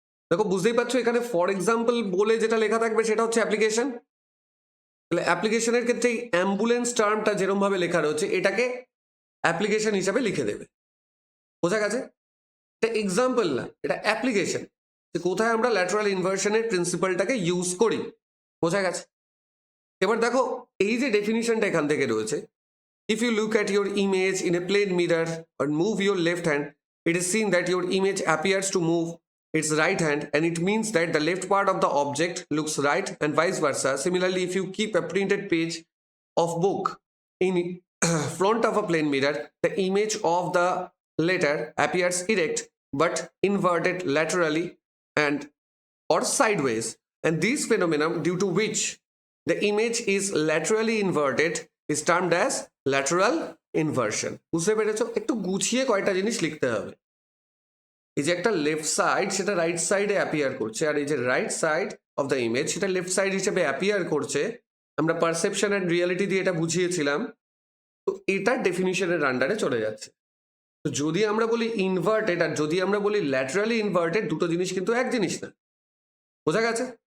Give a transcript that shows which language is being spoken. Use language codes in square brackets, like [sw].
[bn] দেখো বুঝতেই পারছো এখানে ফর এক্সাম্পল বলে যেটা লেখা থাকবে সেটা হচ্ছে অ্যাপ্লিকেশন। তাহলে অ্যাপ্লিকেশনের ক্ষেত্রে অ্যাম্বুলেন্স টার্মটা যেরকম ভাবে লেখা রয়েছে এটাকে অ্যাপ্লিকেশন হিসাবে লিখে দেবে। বোঝা গেছে? এটা এক্সাম্পল না, এটা অ্যাপ্লিকেশন, যে কোথায় আমরা ল্যাটারাল ইনভার্সনের প্রিন্সিপালটাকে ইউজ করি। বোঝা গেছে? এবার দেখো এই যে ডেফিনিশনটা এখান থেকে রয়েছে, [en] if you look at your image in a plane mirror or move your left hand, it is seen that your image appears to move its right hand, and it means that the left part of the object looks right and vice versa. Similarly, if you keep a printed page of book in front of a plane mirror, the image of the letter appears erect but inverted laterally and or sideways, and this phenomenon due to which the image is laterally inverted is termed as lateral inversion. [bn] বুঝতে পেরেছো? একটু গুছিয়ে কয়টা জিনিস লিখতে হবে। এই যে একটা লেফট সাইড সেটা রাইট সাইডে অ্যাপিয়ার করছে, আর এই যে right side of the image সেটা লেফট সাইড হিসেবে অ্যাপিয়ার করছে। আমরা পারসেপশন অ্যান্ড রিয়ালিটি দিয়ে এটা বুঝিয়েছিলাম। তো এটা ডেফিনিশনের আন্ডারে চলে যাচ্ছে। তো যদি আমরা বলি ইনভার্টেড আর যদি আমরা বলি ল্যাটারালি ইনভার্টেড, দুটো জিনিস কিন্তু এক জিনিস না। বোঝা গেছে?